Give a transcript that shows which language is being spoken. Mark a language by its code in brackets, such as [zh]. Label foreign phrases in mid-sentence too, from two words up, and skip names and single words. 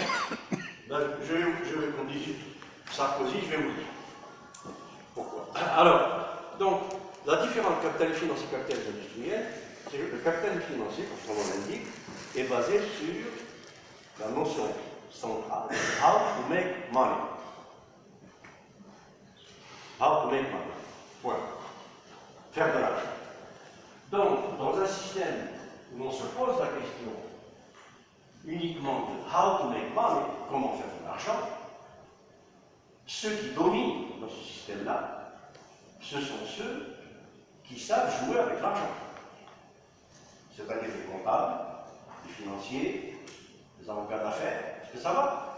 [fr] Ben, je vais qu'on dise Sarkozy, je vais vous dire. Pourquoi? Alors, donc, la différence entre capitalisme financier et capitalisme industriel, c'est que le capitalisme financier, comme son nom l'indique, est basé sur la notion centrale [en] how to make money. How to make money. [fr] Point. Faire de l'argent. Donc, dans un système où on se pose la question uniquement de [en] how to make money, [fr] comment faire de l'argent, ceux qui dominent dans ce système-là, ce sont ceux qui savent jouer avec l'argent. C'est-à-dire les comptables, les financiers, les avocats d'affaires. Est-ce que ça va?